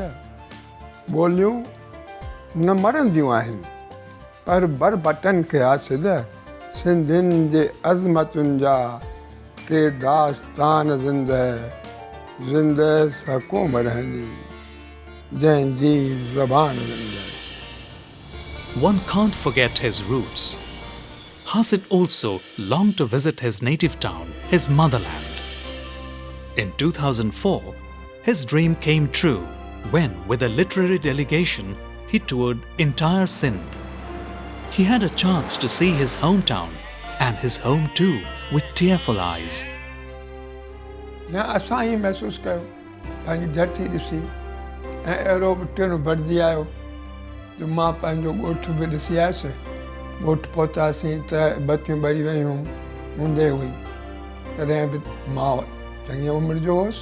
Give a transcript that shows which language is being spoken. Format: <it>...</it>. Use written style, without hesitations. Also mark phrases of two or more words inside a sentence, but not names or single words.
<sd>ॿोलियूं न मरंदियूं आहिनि पर बर बटन खे हासिल। सिंधियुनि जे अज़मतुनि जा के दास्तान ज़िंदह। ज़िंदह सा क़ौम रहंदी, जंहिंजी ज़बान ज़िंदह।</sd> <en>One can't forget his roots. Hasid also longed to visit his native town, his motherland. In 2004, his dream came true when, with a literary delegation, he toured entire Sindh. He had a chance to see his hometown and his home too with tearful eyes.</en> <sd>या असां ई महसूसु कयो पंहिंजी धरती ॾिसी ऐं अहिड़ो बि टिण भरिजी आयो जो मां पंहिंजो ॻोठु बि ॾिसी आयुसि। ॻोठु पहुतासीं त बतियूं ॿरी वियूं हूंदे हुई, तॾहिं बि मां चङी उमिरि जो हुउसि।</sd>